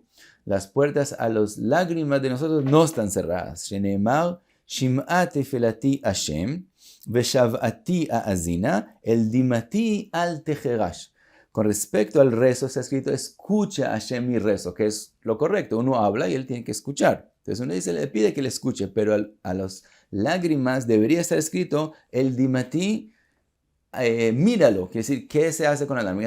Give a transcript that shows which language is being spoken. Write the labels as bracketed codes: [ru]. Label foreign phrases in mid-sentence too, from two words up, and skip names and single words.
[es] Las puertas a las lágrimas de nosotros no están cerradas. [he] שנאמר, שמעה תפילתי השם, ושבעתי האזינה, אל דמעתי אל תחרש. [es] Con respecto al rezo está escrito, escucha Hashem mi rezo, que es lo correcto. Uno habla y él tiene que escuchar. Entonces uno dice, le pide que le escuche, pero a las lágrimas debería estar escrito, el dimati, míralo. Quiere decir, ¿qué se hace con las lágrimas?